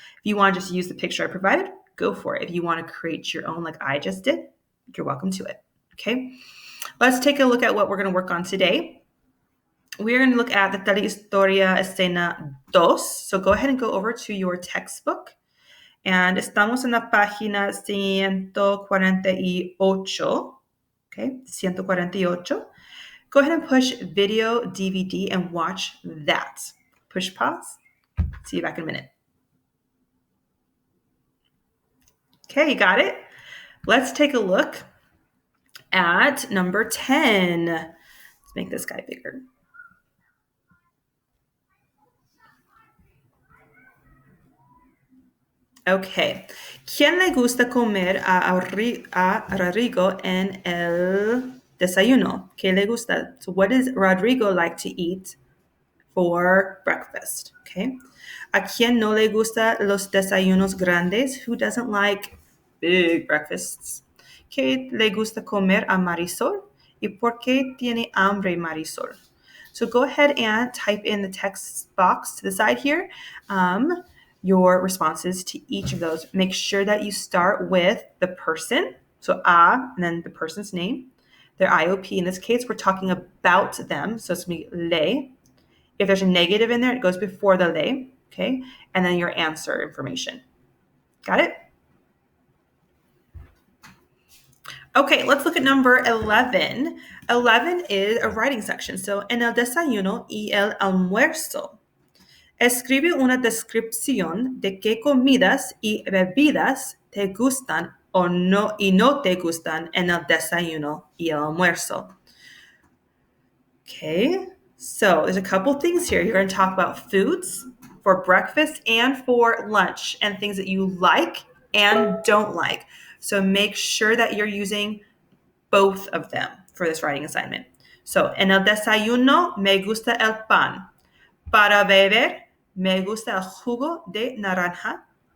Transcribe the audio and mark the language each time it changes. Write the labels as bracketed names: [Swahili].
[English] If you want to just use the picture I provided, go for it. If you want to create your own like I just did, you're welcome to it. Okay, let's take a look at what we're going to work on today. We're going to look at the Telehistoria Escena 2. So go ahead and go over to your textbook. And [Spanish] estamos en la página 148. [English] Okay, 148. Go ahead and push video DVD and watch that. Push pause. See you back in a minute. Okay, you got it? Let's take a look at number 10. Let's make this guy bigger. Okay. [Spanish] ¿Quién le gusta comer a Rodrigo en el desayuno? ¿Qué le gusta? [English] So what does Rodrigo like to eat for breakfast? Okay. [Spanish] ¿A quién no le gusta los desayunos grandes? [English] Who doesn't like big breakfasts? [Spanish] ¿Qué le gusta comer a Marisol? ¿Y por qué tiene hambre Marisol? [English] So go ahead and type in the text box to the side here your responses to each of those. Make sure that you start with the person, so a, and then the person's name, their IOP. In this case, we're talking about them, so it's going to be le. If there's a negative in there, it goes before the le, okay? And then your answer information. Got it? Okay, let's look at number 11. 11 is a writing section. So, [Spanish] en el desayuno y el almuerzo. Escribe una descripción de qué comidas y bebidas te gustan o no y no te gustan en el desayuno y el almuerzo. [English] Okay, so there's a couple things here. You're going to talk about foods for breakfast and for lunch and things that you like and don't like. So make sure that you're using both of them for this writing assignment. So, [Spanish] en el desayuno me gusta el pan. Para beber, me gusta el jugo de naranja.